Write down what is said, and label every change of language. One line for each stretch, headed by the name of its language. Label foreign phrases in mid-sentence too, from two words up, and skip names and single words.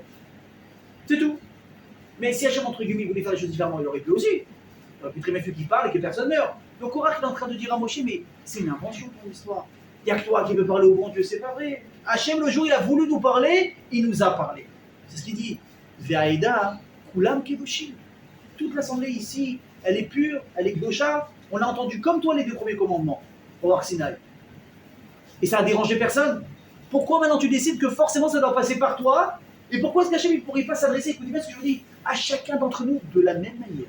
French: C'est tout. Mais si Hachem, entre guillemets, voulait faire les choses différemment, il aurait pu aussi. Il aurait pu très bien faire qu'il parle et que personne meurt. Donc Korach est en train de dire à Moshe, mais c'est une invention ton histoire. Il n'y a que toi qui veux parler au bon Dieu, c'est pas vrai. Hachem, le jour il a voulu nous parler, il nous a parlé. C'est ce qu'il dit.
Hebrew: ועדה כולם קדושים.
French: Toute l'assemblée ici, elle est pure, elle est gdosha. On a entendu comme toi les 2 premiers commandements au Har Sinaï. Et ça a dérangé personne. Pourquoi maintenant tu décides que forcément ça doit passer par toi? Et pourquoi est-ce qu'Hachem ne pourrait pas s'adresser, écoutez bien ce que je vous dis, à chacun d'entre nous de la même manière?